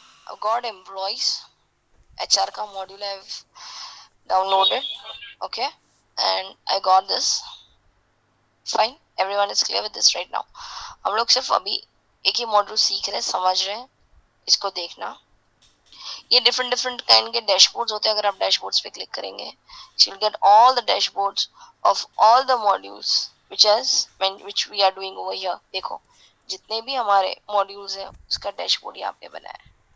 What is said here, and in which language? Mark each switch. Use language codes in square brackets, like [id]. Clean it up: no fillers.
[en] I've got employees. HR का module I've downloaded. Okay, and I got this. Fine, everyone is clear with this right now. [hi] हम लोग सिर्फ अभी एक ही module सीख रहे हैं, समझ रहे हैं. इसको देखना. ये डिफरेंट काइंड के डैशबोर्ड्स होते हैं. अगर आप डैशबोर्ड्स पे क्लिक करेंगे, [en] you'll get all the dashboards of all the modules which we are doing over here. [hi] देखो, जितने भी हमारे मॉड्यूल्स हैं उसका डैशबोर्ड यहाँ पे बना है.